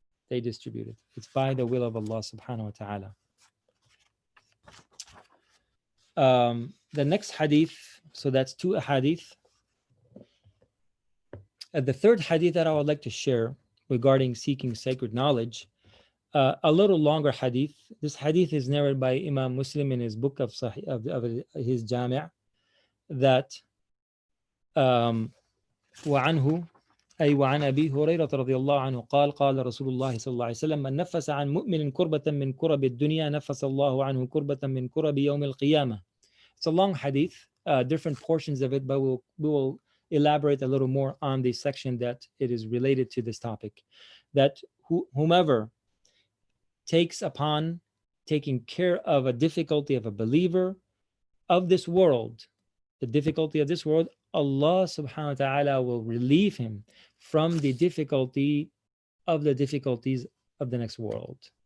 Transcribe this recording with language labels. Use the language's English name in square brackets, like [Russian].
[English] They distribute it. It's by the will of Allah subhanahu wa ta'ala. The next hadith, so that's two hadith. The third hadith that I would like to share regarding seeking sacred knowledge, a little longer hadith. This hadith is narrated by Imam Muslim in his book of Sahih, of his Jami', that [Arabic] وعنه أي وعن أبي هريرة رضي الله عنه قال قال رسول الله صلى الله عليه وسلم من نفس عن مؤمن كربة من كرب الدنيا نفس الله عنه كربة من كرب يوم القيامة. [English] It's a long hadith, different portions of it, but we will elaborate a little more on the section that it is related to this topic. That whomever takes upon taking care of a difficulty of a believer of this world, the difficulty of this world, Allah subhanahu wa ta'ala will relieve him from the difficulty of the difficulties of the next world.